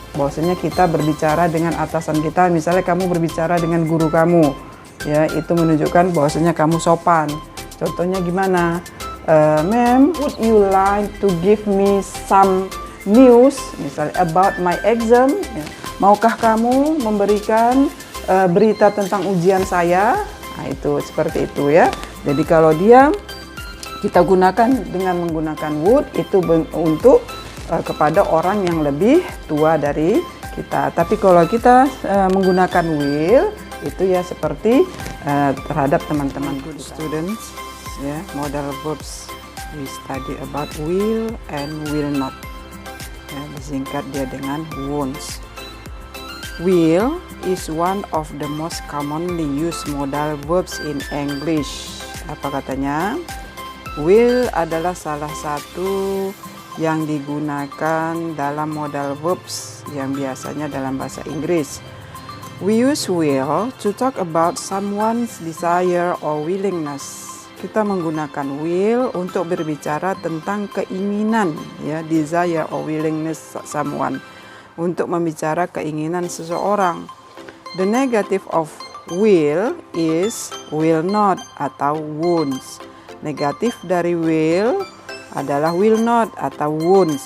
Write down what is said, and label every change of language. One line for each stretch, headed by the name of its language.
Indonesian: Bahwasanya kita berbicara dengan atasan kita, misalnya kamu berbicara dengan guru kamu, itu menunjukkan bahwasanya kamu sopan. Contohnya gimana?
English: Ma'am, would you like to give me some news,
Indonesian: misalnya
English: about my exam?
Indonesian: Maukah kamu memberikan berita tentang ujian saya? Nah, itu seperti itu Jadi kalau kita gunakan dengan menggunakan would itu untuk kepada orang yang lebih tua dari kita. Tapi kalau kita menggunakan will itu seperti terhadap teman-teman
English: good students, modal verbs we study about will and will not.
Indonesian: Disingkat dia dengan won't.
English: Will is one of the most commonly used modal verbs in English.
Indonesian: Apa katanya? Will adalah salah satu yang digunakan dalam modal verbs yang biasanya dalam bahasa Inggris.
English: We use will to talk about someone's desire or willingness.
Indonesian: Kita menggunakan will untuk berbicara tentang keinginan,
English: desire or willingness someone.
Indonesian: Untuk membicara keinginan seseorang.
English: The negative of will is will not
Indonesian: atau
English: won't.
Indonesian: Negatif dari will adalah will not atau won't.